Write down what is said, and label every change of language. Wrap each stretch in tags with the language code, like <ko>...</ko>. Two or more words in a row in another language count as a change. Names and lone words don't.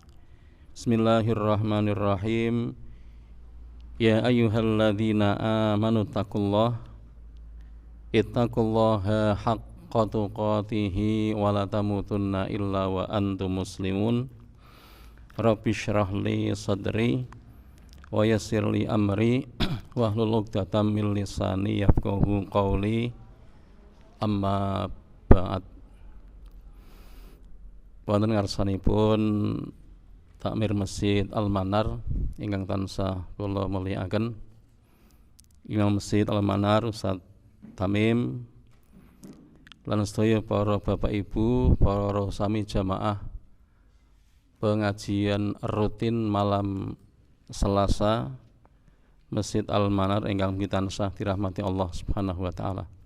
<ar>بسم الله الرحمن الرحيم يا أيها الذين آمنوا اتقوا الله حق تقاته ولا تموتن إلا وأنتم مسلمون. رب اشرح لي صدري ويسر لي أمري واحلل عقدة من لساني يفقهوا قولي. أما بعد.</ar> <jv>Wonten ngarsanipun Takmir Masjid Al-Manar ingkang tansah kula mulyakaken, Imam Masjid Al-Manar Ustaz Tamim lan sedaya para bapak ibu, para sami jamaah pengajian rutin malam Selasa Masjid Al-Manar ingkang tansah dirahmati Allah</jv> <ar>سبحانه وتعالى.</ar>